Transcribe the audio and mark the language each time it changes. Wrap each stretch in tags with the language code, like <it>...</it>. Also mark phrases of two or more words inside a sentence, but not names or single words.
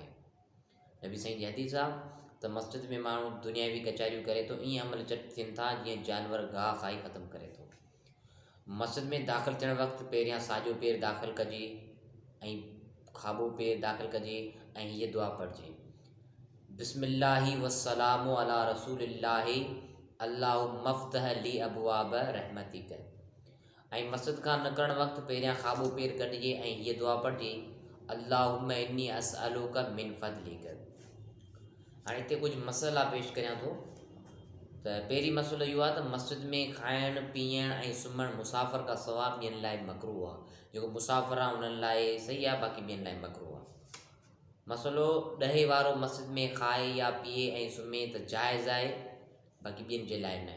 <sd>नबी साईं जी हदीस आहे त मस्जिद में माण्हू दुनियावी कचारियूं करे थो, ईअं अमल चट थियनि था जीअं जानवर गाह खाई ख़तमु करे थो। मस्जिद में दाख़िल थियणु वक़्तु पहिरियां साॼो पेर दाख़िल कजे ऐं खाॿो पेर दाख़िल कजे ऐं हीअ दुआ पढ़िजे,</sd> <ar>بسم الله والسلام على رسول الله اللهم افتح لي أبواب رحمتك.</ar> <sd>ऐं मस्जिद खां निकिरणु वक़्तु पहिरियां खाॿो पेर कढिजे ऐं हीअ दुआ पढ़िजे,</sd> <ar>اللهم إني أسألك من فضلك.</ar> <sd>हाणे हिते कुझु मसइला पेश करियां थो। त पहिरीं मसइलो इहो आहे त मस्जिद में खाइणु पीअणु ऐं सुम्हणु मुसाफ़िर खां सवाइ ॿियनि लाइ मकरूह आहे। जेको मुसाफ़िर आहे उन्हनि लाइ सही आहे, बाक़ी ॿियनि लाइ मकरूह आहे। मसइलो ॾहे वारो, मस्जिद में खाए या पीए ऐं सुम्हे त जाइज़ आहे, बाक़ी ॿियनि जे लाइ न।</sd>